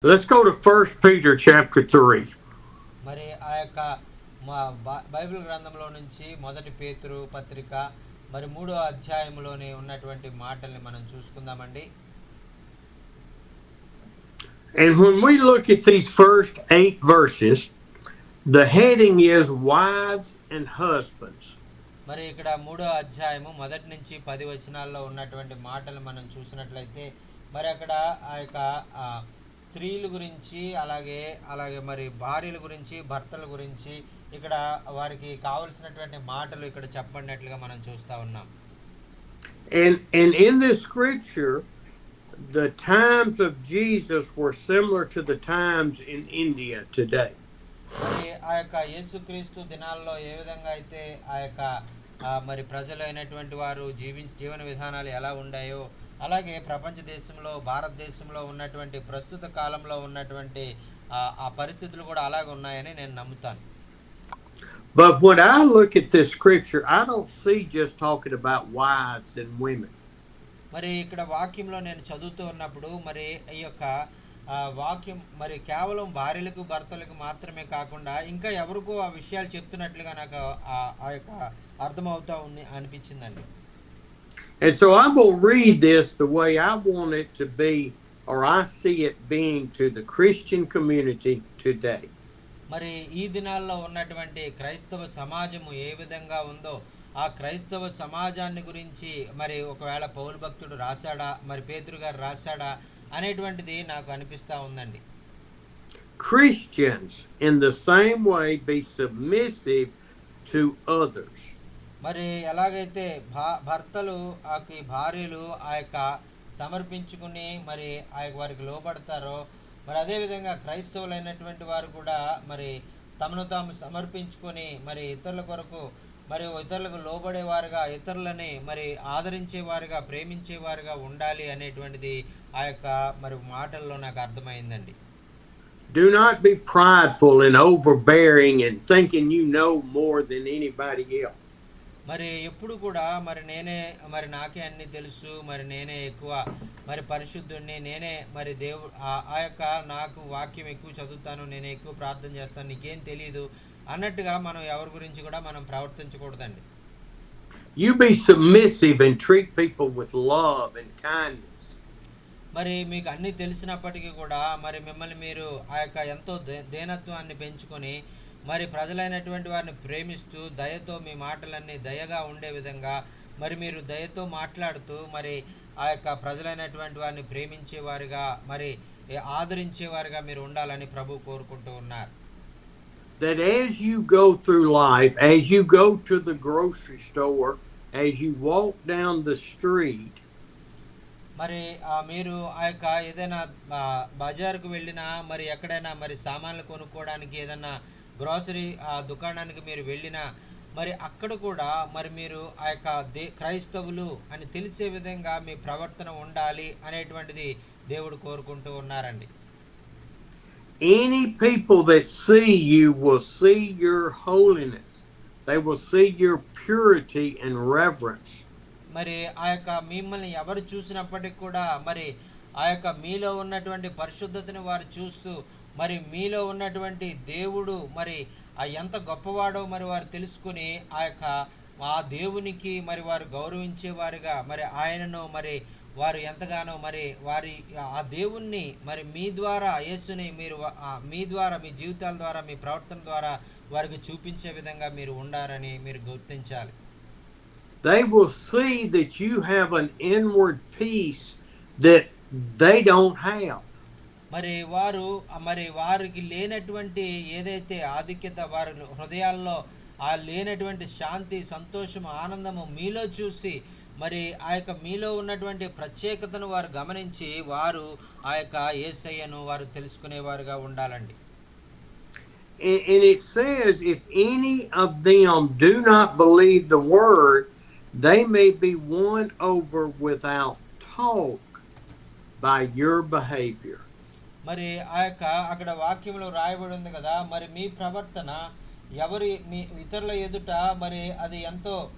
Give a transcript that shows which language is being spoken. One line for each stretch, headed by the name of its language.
English: Let's go to 1 Peter chapter 3.
Telugu: మరి ఆ యొక్క బైబిల్ గ్రంథంలో నుంచి మొదటి పేతురు పత్రిక మరి 3వ అధ్యాయంలోనే ఉన్నటువంటి మాటల్ని మనం చూసుకుందామండి.
English: And when we look at these first 8 verses, the heading is wives and husbands.
Telugu: మరి ఇక్కడ 3వ అధ్యాయము మొదటి నుంచి 10 వచనాల్లో ఉన్నటువంటి మాటలు మనం చూసినట్లయితే మరి అక్కడ ఆ యొక్క స్త్రీల గురించి అలాగే మరి భార్యల గురించి భర్తల గురించి ఇక్కడ వారికి కావలసినటువంటి మాటలు ఇక్కడ చెప్పబడినట్లుగా మనం చూస్తూ ఉన్నాం.
English: And in this scripture, the times of Jesus were similar to the times in India today.
Telugu: మరి ఆ యొక్క యేసుక్రీస్తు దినాల్లో ఏ విధంగా అయితే ఆ యొక్క మరి ప్రజలైనటువంటి వారు జీవన విధానాలు ఎలా ఉన్నాయో అలాగే ప్రపంచ దేశంలో భారతదేశంలో ఉన్నటువంటి ప్రస్తుత కాలంలో ఉన్నటువంటి ఆ పరిస్థితులు కూడా అలాగే ఉన్నాయని నేను నమ్ముతాను.
English: But when I look at this scripture, I don't see just talking about wives and women.
Telugu: మరి ఇక్కడ వాక్యంలో నేను చదువుతూ ఉన్నప్పుడు మరి ఈ యొక్క వాక్యం మరి కేవలం భార్యలకు భర్తలకు మాత్రమే కాకుండా ఇంకా ఎవరికో ఆ విషయాలు చెప్తున్నట్లుగా నాకు ఆ యొక్క అర్థమవుతా ఉంది అనిపించిందండి.
English: And so I'm going to read this the way I want it to be, or I see it being to the Christian community today.
Telugu: మరి ఈ దినాల్లో ఉన్నటువంటి క్రైస్తవ సమాజము ఏ విధంగా ఉందో ఆ క్రైస్తవ సమాజాన్ని గురించి మరి ఒకవేళ పౌలు భక్తుడు రాశాడా మరి పేతురు గారు రాశాడా అనేటువంటిది నాకు అనిపిస్తూ ఉందండి.
English: Christians in the same way be submissive to others.
Telugu: మరి ఎలాగైతే భర్తలు భార్యలు ఆ యొక్క సమర్పించుకుని మరి ఆ యొక్క వారికి లోబడతారో మరి అదేవిధంగా క్రైస్తవులైనటువంటి వారు కూడా మరి తమను తాము సమర్పించుకొని మరి ఇతరుల కొరకు మరి ఇతరులకు లోబడేవారుగా ఇతరులని మరి ఆదరించేవారుగా ప్రేమించేవారుగా ఉండాలి అనేటువంటిది ఆ యొక్క మరి మాటల్లో నాకు అర్థమైందండి.
English: Do not be prideful and overbearing and thinking you know more than anybody else.
Telugu: మరి ఎప్పుడు కూడా మరి నాకే అన్ని తెలుసు మరి నేనే ఎక్కువ మరి పరిశుద్ధుడిని నేనే మరి ఆ యొక్క నాకు వాక్యం ఎక్కువ చదువుతాను నేనే ఎక్కువ ప్రార్థన చేస్తాను నీకేం తెలియదు అన్నట్టుగా మనం ఎవరి గురించి కూడా మనం ప్రవర్తించకూడదండి.
English: You be submissive and treat people with love and kindness.
Telugu: మరి మీకు అన్ని తెలిసినప్పటికీ కూడా మరి మిమ్మల్ని మీరు ఆ యొక్క ఎంతో దీనత్వాన్ని పెంచుకొని మరి ప్రజలైనటువంటి వారిని ప్రేమిస్తూ దయతో మీ మాటలన్నీ దయగా ఉండే విధంగా మరి మీరు దయతో మాట్లాడుతూ మరి ఆ యొక్క ప్రజలైనటువంటి వారిని ప్రేమించేవారుగా మరి ఆదరించేవారుగా మీరు ఉండాలని ప్రభు కోరుకుంటూ ఉన్నారు.
English: That as you go through life, as you go to the grocery store, as you walk down the street,
Telugu: మరి మీరు ఆ యొక్క ఏదైనా బజారుకు వెళ్ళినా మరి ఎక్కడైనా మరి సామాన్లు కొనుక్కోవడానికి ఏదైనా గ్రోసరీ దుకాణానికి మీరు వెళ్ళినా మరి అక్కడ కూడా మరి మీరు ఆ యొక్క క్రైస్తవులు అని తెలిసే విధంగా మీ ప్రవర్తన ఉండాలి అనేటువంటిది దేవుడు కోరుకుంటూ ఉన్నారండి.
English: Any people that see you will see your holiness. They will see your purity and reverence.
Telugu: మరి ఆ యొక్క మిమ్మల్ని ఎవరు చూసినప్పటికీ కూడా మరి ఆ యొక్క మీలో ఉన్నటువంటి పరిశుద్ధతను వారు చూస్తూ మరి మీలో ఉన్నటువంటి దేవుడు మరి ఎంత గొప్పవాడో మరి వారు తెలుసుకుని ఆ దేవునికి మరి వారు గౌరవించేవారుగా మరి ఆయనను మరి వారు ఎంతగానో మరి వారి ఆ దేవుణ్ణి మరి మీ ద్వారా యేసుని మీరు మీ ద్వారా మీ జీవితాల ద్వారా మీ ప్రవర్తన ద్వారా వారికి చూపించే విధంగా మీరు ఉండాలని మీరు గుర్తించాలి.
English: They will see that you have an inward peace that they don't have.
Telugu: మరి వారికి లేనటువంటి ఏదైతే ఆధిక్యత వారి హృదయాల్లో లేనటువంటి శాంతి సంతోషం ఆనందము మీలో చూసి మరి ఆ యొక్క మీలో ఉన్నటువంటి ప్రత్యేకతను వారు గమనించి వారు ఆ యొక్క యేసయ్యను వారు తెలుసుకునేవారుగా ఉండాలండి.
English: And it says if any of them do not believe the word, they may be won over without talk by your behavior.
Telugu: మరి ఆ యొక్క అక్కడ వాక్యంలో రాయబడి ఉంది కదా మరి మీ ప్రవర్తన మీ ఇతరుల ఎదుట మరి అది ఎంతో